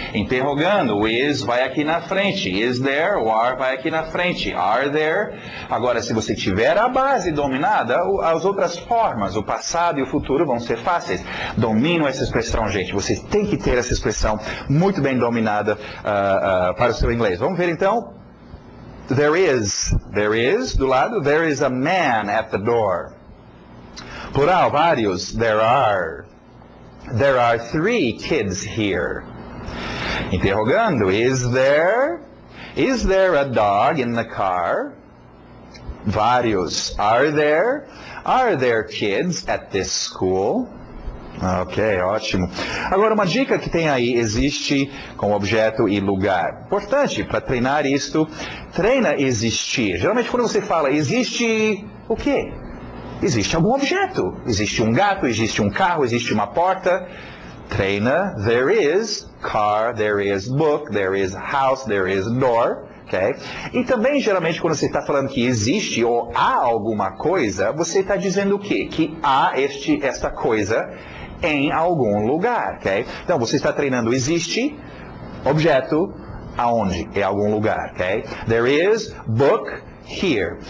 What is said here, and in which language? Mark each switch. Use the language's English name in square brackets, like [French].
[Portuguese] Interrogando, o is vai aqui na frente. [English] Is there, [Portuguese] o are vai aqui na frente. [English] Are there. [Portuguese] Agora, se você tiver a base dominada, as outras formas, o passado e o futuro vão ser fáceis. Dominam essa expressão, gente. Você tem que ter essa expressão muito bem dominada para o seu inglês. Vamos ver então. [English] There is, [Portuguese] do lado, [English] there is a man at the door. [Portuguese] Plural, vários, [English] there are 3 kids here. [Portuguese] Interrogando, [English] is there a dog in the car? Vários, are there kids at this school? [Portuguese] Ok, ótimo. Agora, uma dica que tem aí, existe com objeto e lugar. Importante, para treinar isto, treina existir. Geralmente, quando você fala existe o quê? Existe algum objeto. Existe um gato, existe um carro, existe uma porta. Treina, [English] there is car, there is book, there is house, there is door. [Portuguese] Okay? E também, geralmente, quando você está falando que existe ou há alguma coisa, você está dizendo o quê? Que há esta coisa em algum lugar. Okay? Então, você está treinando existe, objeto, aonde? Em algum lugar. [English] Okay? There is book here.